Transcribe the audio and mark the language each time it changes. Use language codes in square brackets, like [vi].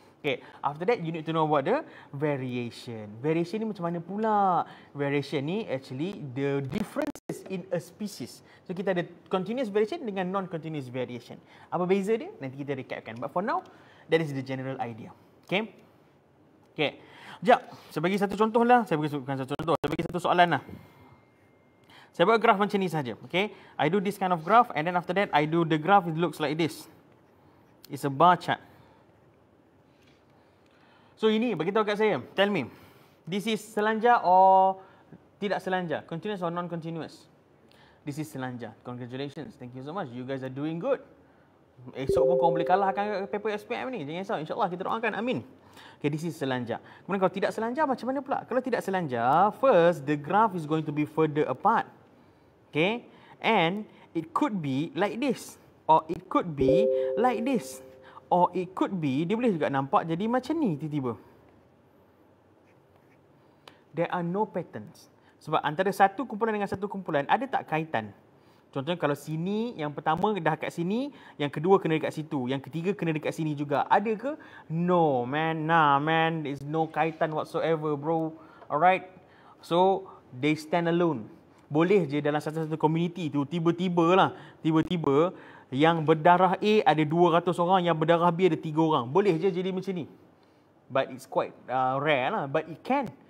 [en] Okay, after that you need to know about the variation. [ms] Variation ni macam mana pula? [en] Variation ni actually the differences in a species. [ms] So kita ada continuous variation dengan non-continuous variation. Apa beza dia? Nanti kita recapkan. [en] But for now, that is the general idea. [ms] Okay? Okay. Sekejap, saya bagi satu contoh lah. Saya bagi satu soalan lah. Saya buat graf macam ni saja. Okay? [en] I do this kind of graph and then after that I do the graph, it looks like this. It's a bar chart. [ms] So ini, beritahu kat saya. [en] Tell me, this is [ms] selanjar or tidak selanjar? [en] Continuous or non-continuous? This is selanjar. Congratulations. Thank you so much. You guys are doing good. [ms] Esok pun kau boleh kalahkan paper SPM ni. Jangan risau. InsyaAllah kita doakan. Amin. Okay, this is selanjar. Kemudian kalau tidak selanjar, macam mana pula? Kalau tidak selanjar, [en] first, the graph is going to be further apart. Okay? And it could be like this. Or it could be like this. Or it could be, [ms] dia boleh juga nampak jadi macam ni tiba-tiba. [en] There are no patterns. [ms] Sebab antara satu kumpulan dengan satu kumpulan, ada tak kaitan? Contohnya kalau sini, yang pertama dah kat sini, yang kedua kena dekat situ, yang ketiga kena dekat sini juga. Ada ke? [en] No, man. Nah, man. There is no kaitan whatsoever, bro. Alright? So, they stand alone. [ms] Boleh je dalam satu-satu community tu, tiba-tiba yang berdarah A ada 200 orang, yang berdarah B ada 3 orang. Boleh je jadi macam ni. [en] But it's quite rare lah. But it can.